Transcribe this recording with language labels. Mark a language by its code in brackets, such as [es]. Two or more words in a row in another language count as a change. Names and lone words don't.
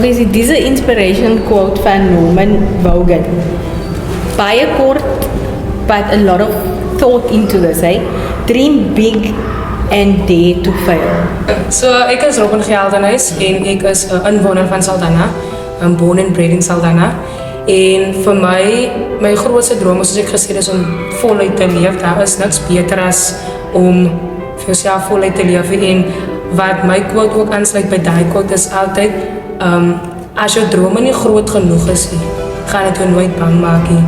[af] Basically, dis 'n [en] inspiration quote [af] van Norman Vaughan. Baie kort, [en] but a lot of thought into this, eh? Dream big and dare to fail. [af] So ek is Robin Geldenhuys en ek is 'n inwoner van Saldanha, [en] born and bred in Saldanha. [af] En vir my grootste droom soos ek gesê het is om voluit te leef. Daar is niks beter as om vir jouself voluit te leef. En wat my quote ook aansluit by daai quote is altyd as jou drome nie groot genoeg is nie, gaan dit jou nooit bang maak nie.